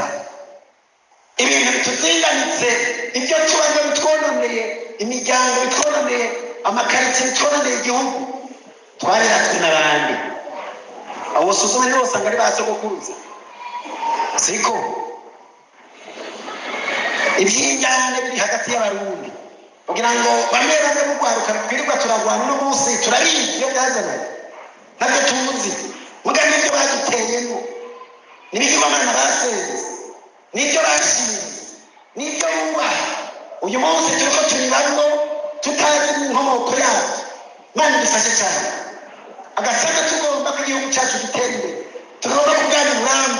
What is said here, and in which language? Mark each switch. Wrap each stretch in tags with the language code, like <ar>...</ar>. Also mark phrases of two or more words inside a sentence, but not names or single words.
<rn>Ibintu bituzinganitse, ibyo tubanza bitwononeye imiryango, bitwononeye amakaritsiye, bitwononeye igihugu, twabiratswe n'abandi. Awusuzuma nibo usanga ari ba sogokuruza, siko? Iby'injyane biri hagati y'abarundi kugira ngo bamwe bamwe mu rwaruka twirirwa turagwana uno munsi, turabizi iyo byazanaye, nabyo tuzi. Muga n'ibyo baduteyemo, n'ibigirwamana basenze, n'ibyo bashinze, n'ibyo bubaha, uyu munsi turiko turibamwo tutazi inkomoko yabyo. Imana idufashe cyane. Agasanga tugomba ko igihugu cyacu gitera imbere, tugomba kubwana buramba.</rn>